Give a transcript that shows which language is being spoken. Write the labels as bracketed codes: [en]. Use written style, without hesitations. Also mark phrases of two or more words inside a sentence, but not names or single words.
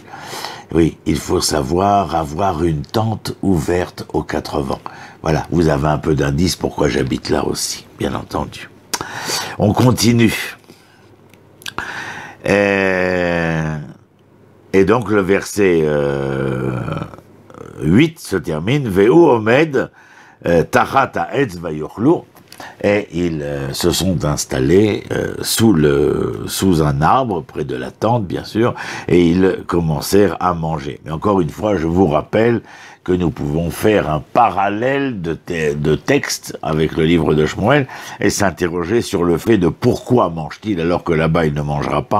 [fr] Oui, il faut savoir avoir une tente ouverte aux 4 vents. Voilà, vous avez un peu d'indice pourquoi j'habite là aussi, bien entendu. On continue. Et donc le verset 8 se termine, [he] והוא עומד תחת העץ ויאכלו, [fr] et ils se sont installés sous un arbre, près de la tente, bien sûr, et ils commencèrent à manger. Mais encore une fois, je vous rappelle que nous pouvons faire un parallèle de texte avec le livre de Shmuel et s'interroger sur le fait de pourquoi mange-t-il alors que là-bas il ne mangera pas.